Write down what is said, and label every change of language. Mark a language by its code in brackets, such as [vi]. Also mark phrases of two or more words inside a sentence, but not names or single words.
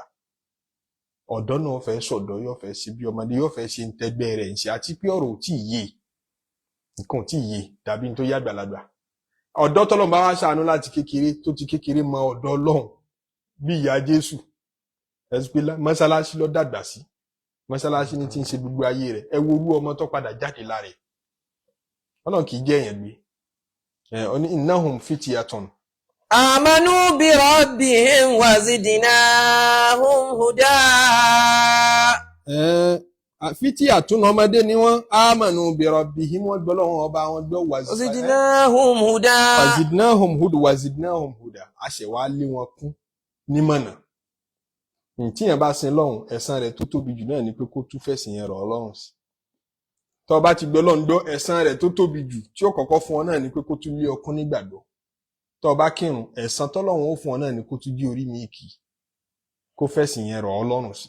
[yo] Ọ̀dọ́ náà fẹ́ sọ̀dọ̀, yóò fẹ́ ṣe bí ọmọdé, yóò fẹ́ ṣe ń tẹ́gbẹ́ rẹ̀ ń ṣe, àti pé ọ̀rọ̀ ò tí ì yé, nǹkan ò tí ì yé dàbí tó yá àgbàlagbà. Ọ̀dọ́ tọ́lọ́run bá wá ṣàánú láti kékeré, tó ti kékeré mọ ọ̀dọ̀ Ọlọ́run bí ìyá Jésù, ẹ̀sùpẹ́lá mọ́sálásí lọ dàgbà sí, mọ́sálásí ní tí ń ṣe gbogbo ayé rẹ̀. Ẹ wo orú ọmọ tó padà jáde lára ẹ̀. Ọlọ́run kì í jẹ́ èèyàn gbé. [ar] إنهم فتية آمنوا بربهم وزدناهم هدى. [yo] Fityatun ọmọdé ni wọ́n, [ar] آمنوا بربهم, [yo] wọ́n gbọ́ lọ́wọ́ ọba wọn gbọ́, [ar] وزدناهم هدى. وزدناهم هدى. [yo] A ṣẹ̀ wá lé wọn kún nímọ̀nà. Tí yẹn bá sin lọ́hùn, ẹ̀san rẹ̀ tó tóbi jù náà ni pé kó tún fẹ̀sìn yẹn rọ̀ Ọlọ́run sí. Tó bá ti gbọ́ Ọlọ́run gbọ́, ẹ̀san rẹ̀ tó tóbi jù tí ó kọ́kọ́ fún ọ náà ni pé kó tún lé ọkún nígbàgbọ́. Tó bá kírun, ẹ̀san tọ́lọ́run ó fún ọ náà ni kó tún jí orí mi kì í, kó fẹ̀sìn yẹn rọ̀ Ọlọ́run sí.